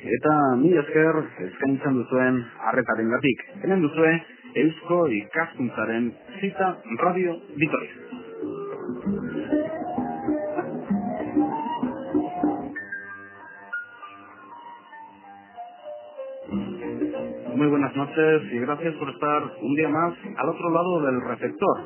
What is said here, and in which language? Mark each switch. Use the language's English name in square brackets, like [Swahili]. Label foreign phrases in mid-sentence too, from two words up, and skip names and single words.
[Basque] eta mila esker eskaintzen duzuen arretarengatik. Hemen duzue Eusko Ikaskuntzaren Zita Radio Vitoria. [Spanish] Muy buenas noches y gracias por estar un día más al otro lado del receptor.